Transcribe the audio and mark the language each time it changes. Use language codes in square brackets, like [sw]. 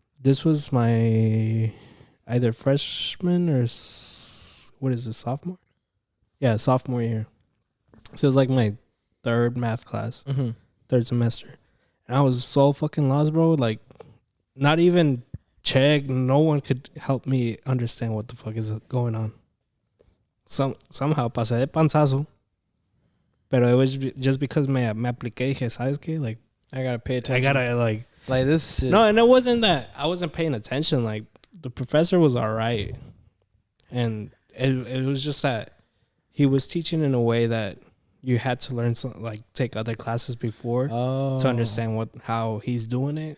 [en] This was my either freshman or what is this, sophomore? Yeah, sophomore year. So it was like my third math class, Mm-hmm. third semester. And I was so fucking lost, bro. Like, not even check. No one could help me understand what the fuck is going on. [es] Somehow pasé de panzazo. [en] Pero it was just because me apliqué. [es] Dije, ¿sabes qué? Like, [en] I gotta pay attention. I gotta, like, like this. Shit. no, and it wasn't that I wasn't paying attention. Like, the professor was all right. And it was just that he was teaching in a way that you had to learn some, like, take other classes before to understand how he's doing it.